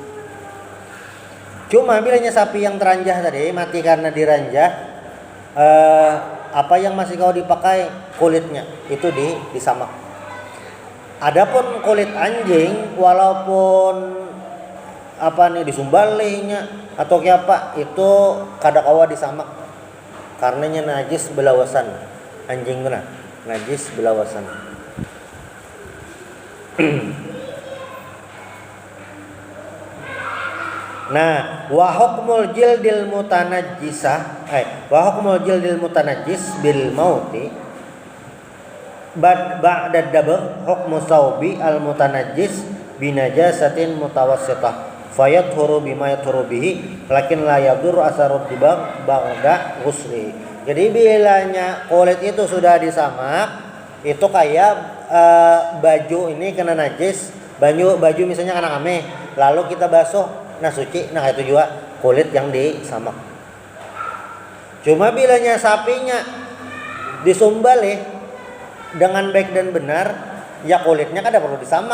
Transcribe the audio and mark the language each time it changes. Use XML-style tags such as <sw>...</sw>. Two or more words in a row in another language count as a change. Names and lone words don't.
<bjn>Cuma bilanya sapi yang teranjah tadi mati karena diranjah, apa yang masih kau dipakai kulitnya itu disamak. Adapun kulit anjing walaupun apa nih disumbalihnya atau kayak apa itu kada kawa disamak karenanya najis belawasan anjing kena najis belawasan.</bjn> <ar>Nah, وحكم الجلد المتنجسة وحكم الجلد المتنجس بالموت بعد الدباغ حكم الثوب المتنجس بنجاسة متوسطة فيطهر بما يطهر به لكن لا يضر أثر الدباغ بعد الغسل.</ar> <bjn>Jadi bilanya kulit itu sudah disamak itu kayak baju ini kena najis, baju misalnya kena ameh lalu kita basuh nah suci, nah itu juga kulit yang disamak. Cuma bilanya sapinya disumbali dengan baik dan benar, ya kulitnya kada perlu disamak.</bjn>